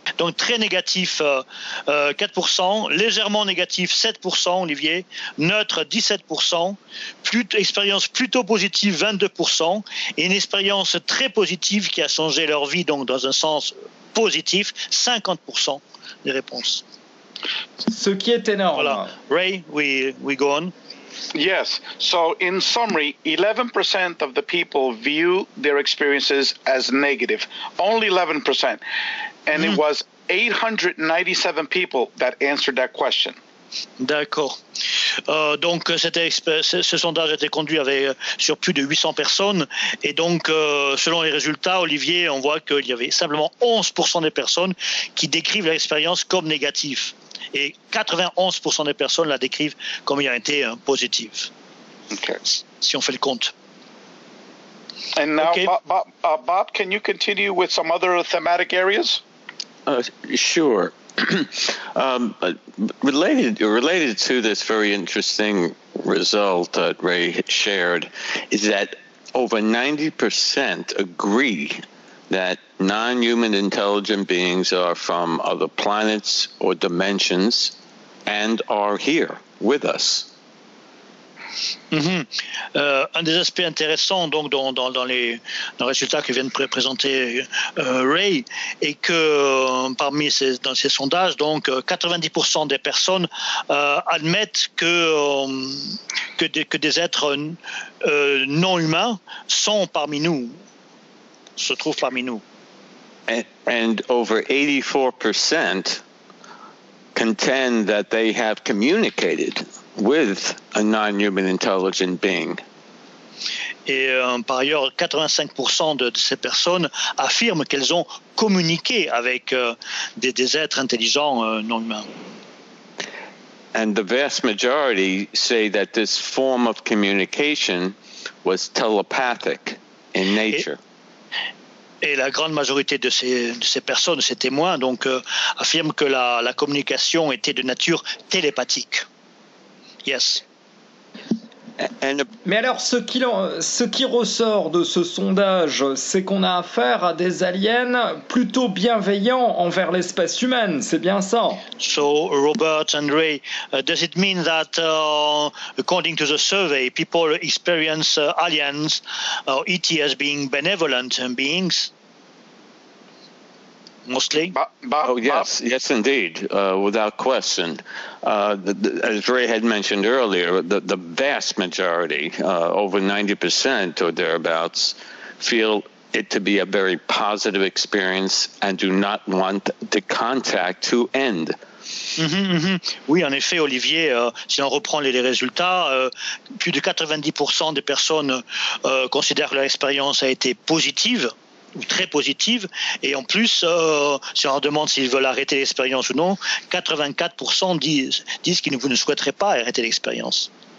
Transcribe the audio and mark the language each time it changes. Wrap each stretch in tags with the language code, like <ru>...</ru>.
<fr>Donc, très négatif, 4%, légèrement négatif, 7%, Olivier, neutre, 17%, expérience plutôt positive, 22%, et une expérience très positive qui a changé leur vie, donc dans un sens positif, 50% des réponses. Ce qui est énorme.</fr> <en>Voilà. Ray, we go on. Yes. So, in summary, 11% of the people view their experiences as negative. Only 11%. And it was 897 people that answered that question.</en> <fr>D'accord. Donc, ce sondage a été conduit sur plus de 800 personnes. Et donc, selon les résultats, Olivier, on voit qu'il y avait simplement 11% des personnes qui décrivent l'expérience comme négative. Et 91% des personnes la décrivent comme ayant été positive. Okay. Si on fait le compte.</fr> <en>And now, okay. Bob, can you continue with some other thematic areas? Sure. related to this very interesting result that Ray shared is that over 90% agree that non-human intelligent beings are from other planets or dimensions and are here with us. Mm-hmm.</en> <fr>Un des aspects intéressants donc dans les résultats que vient de présenter Ray est que parmi ces sondages donc 90% des personnes admettent que des êtres non humains sont parmi nous, se trouvent parmi nous.</fr> <en>And over 84% contend that they have communicated with a non-human intelligent being.</en> <fr>Et par ailleurs, 85% de ces personnes affirment qu'elles ont communiqué avec des êtres intelligents non humains.</fr> <en>And the vast majority say that this form of communication was telepathic in nature.</en> <fr>Et la grande majorité de ces personnes, ces témoins, donc affirment que la communication était de nature télépathique.</fr> <en>Yes.</en> <fr>Mais alors, ce qui ressort de ce sondage, c'est qu'on a affaire à des aliens plutôt bienveillants envers l'espèce humaine, c'est bien ça.</fr> <en>So, Robert and Ray, does it mean that, according to the survey, people experience aliens or ET as being benevolent beings? Mostly? Yes, indeed, without question. As Ray had mentioned earlier, the vast majority, over 90% or thereabouts, feel it to be a very positive experience and do not want the contact to end.</en> <fr>Oui, en effet, Olivier, si on reprend les résultats, plus de 90% des personnes considèrent que leur expérience a été positive. Ou très positive, et en plus, si on leur demande s'ils veulent arrêter l'expérience ou non, 84% disent qu'ils ne souhaiteraient pas arrêter l'expérience.</fr>